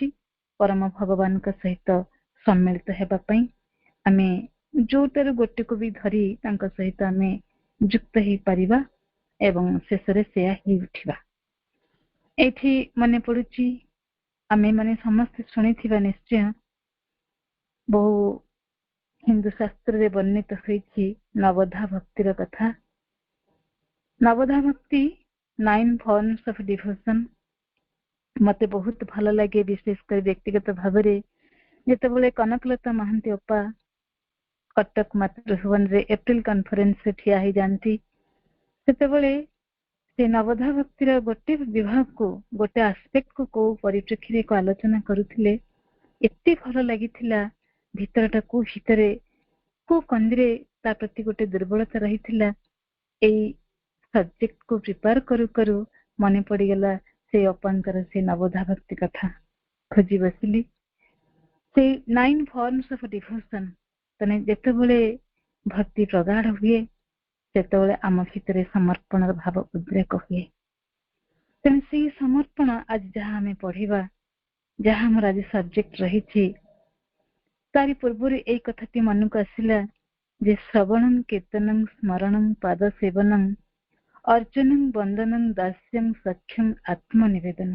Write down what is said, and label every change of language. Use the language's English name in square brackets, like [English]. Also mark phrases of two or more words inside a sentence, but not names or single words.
[Odia] ପରମ ଭଗବାନଙ୍କ ସହିତ ସମ୍ମିଳିତ ହେବା ପାଇଁ ଆମେ ଯୋଉଟାରୁ ଗୋଟେକୁ ବି ଧରି ତାଙ୍କ ସହିତ ଆମେ ଯୁକ୍ତ ହେଇପାରିବା ଏବଂ ଶେଷରେ ସେୟା ହେଇ ଉଠିବା। ଏଇଠି ମନେ ପଡୁଛି, ଆମେ ମାନେ ସମସ୍ତେ ଶୁଣିଥିବା ନିଶ୍ଚୟ, ବହୁ ହିନ୍ଦୁ ଶାସ୍ତ୍ରରେ ବର୍ଣ୍ଣିତ ହୋଇଛି ନବଧା ଭକ୍ତିର କଥା। ନବଧା ଭକ୍ତି [English] 9 forms of devotion [Odia] ମତେ ବହୁତ ଭଲ ଲାଗେ, ବିଶେଷ କରି ବ୍ୟକ୍ତିଗତ ଭାବରେ। ଯେତେବେଳେ କନକଲତା ମହାନ୍ତି ଅପା କଟକ ମାତୃଭୁବନରେ ଏପ୍ରିଲ କନଫରେନ୍ସରେ ଠିଆ ହେଇଯାନ୍ତି, ସେତେବେଳେ ସେ ନବଧା ଭକ୍ତିର ଗୋଟେ ବିଭାଗକୁ, ଗୋଟେ ଆସ୍ପେକ୍ଟକୁ କୋଉ ପରିପ୍ରେକ୍ଷୀରେ ଆଲୋଚନା କରୁଥିଲେ, ଏତେ ଭଲ ଲାଗିଥିଲା। ଭିତରଟା କୋଉ କନ୍ଦିରେ ତା ପ୍ରତି ଗୋଟେ ଦୁର୍ବଳତା ରହିଥିଲା। ଏଇ ସବଜେକ୍ଟକୁ ପ୍ରିପେୟାର କରୁ କରୁ ମନେ ପଡିଗଲା ସେ ଅପାଙ୍କର ସେ ନବଧା ଭକ୍ତି କଥା। ଖୋଜି ବସିଲି ସେଇ [English] 9 forms of devotion। [Odia] ତେଣୁ ଯେତେବେଳେ ଭକ୍ତି ପ୍ରଗାଢ ହୁଏ, ସେତେବେଳେ ଆମ ଭିତରେ ସମର୍ପଣର ଭାବ ଉଦ୍ରେକ ହୁଏ। ତେଣୁ ସେଇ ସମର୍ପଣ ଆଜି ଯାହା ଆମେ ପଢିବା, ଯାହା ଆମର ଆଜି ସବଜେକ୍ଟ ରହିଛି, ତାରି ପୂର୍ବରୁ ଏଇ କଥାଟି ମନକୁ ଆସିଲା ଯେ [Sanskrit] ଶ୍ରବଣଂ କୀର୍ତ୍ତନଂ ସ୍ମରଣଂ ପାଦ ସେବନଂ ଅର୍ଜୁନଂ ବନ୍ଦନଂ ଦାସ୍ୟଂ ସଖ୍ୟଂ ଆତ୍ମନିବେଦନଂ।